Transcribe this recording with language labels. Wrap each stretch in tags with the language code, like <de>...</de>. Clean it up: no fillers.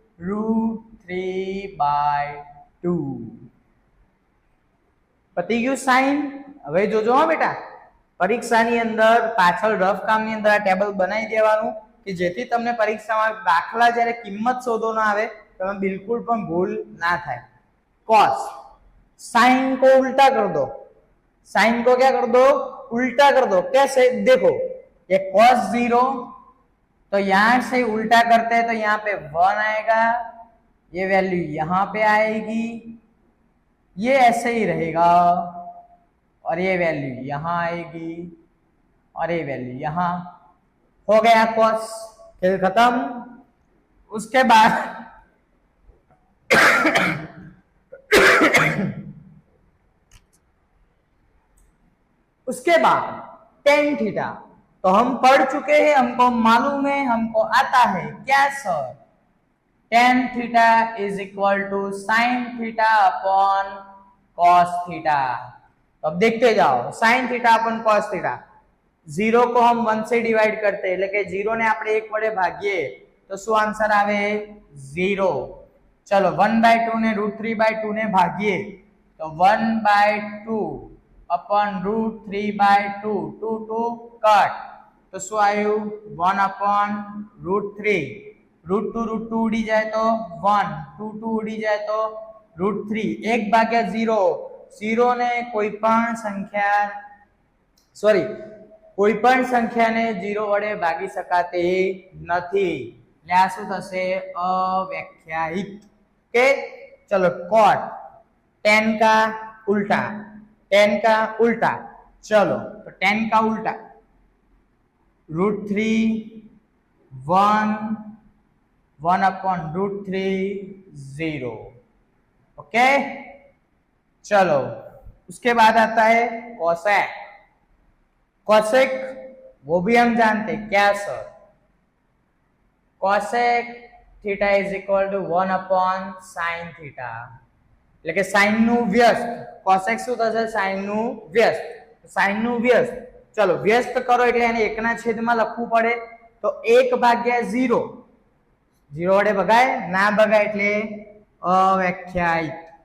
<gu>√3/2। પતી ગયું સાઈન। હવે જોજો હો બેટા, પરીક્ષાની અંદર પાછળ રફ કામની અંદર આ ટેબલ બનાવી દેવાનું કે જેથી તમને પરીક્ષામાં દાખલા જ્યારે કિંમત શોધવાનો આવે તમે बिल्कुल પણ ભૂલ ના થાય।</gu> <hi>cos, साइन को उल्टा कर दो, साइन को क्या कर दो? उल्टा कर दो। कैसे? देखो, ये cos 0, तो यहां से उल्टा करते हैं तो यहाँ पे 1 आएगा, ये वैल्यू यहाँ पे आएगी, ये ऐसे ही रहेगा, और ये वैल्यू यहाँ आएगी, और ये वैल्यू यहाँ। हो गया cos, खेल खत्म। उसके बाद उसके बाद tan थीटा, तो हम पढ़ चुके हैं, हमको मालूम है, हमको आता है। क्या sir? tan theta is equal to sin theta upon cos theta. तो अब देखते जाओ, sin theta upon cos theta. 0 को हम 1 से डिवाइड करते हैं,</hi> <gu>એટલે 0 ने આપણે 1 વડે ભાગીએ તો શું આન્સર આવે? 0।</gu> <hi>चलो 1/2 ने √3/2 ने भागिए तो 1/2 अपन √3/2, 2 2 कट, तो</hi> <gu>શું આવ્યું? 1/√3। √2 ઉડી જાય તો 1, 2 ઉડી જાય તો √3। 1/0, 0 ને કોઈપણ સંખ્યાને 0 વડે ભાગી શકાતી નથી, એટલે આ શું થશે? અવ્યાખ્યાયિત।</gu> <hi>ओके, चलो cot, tan का उल्टा, tan का उल्टा। चलो तो tan का उल्टा √3 1 1/√3 0। ओके, चलो उसके बाद आता है cosec। cosec वो भी हम जानते हैं। क्या sir? cosec theta is equal to 1/sin theta,</hi> <gu>એટલે કે sin નું વ્યસ્ત। cosec શું થશે? sin નું વ્યસ્ત। sin નું વ્યસ્ત ચલો વ્યસ્ત કરો એટલે એને 1 ના છેદમાં લખવું પડે, તો 1/0 0 વડે ભગાય ના ભગાય એટલે અવ્યાખ્યાયિત.</gu>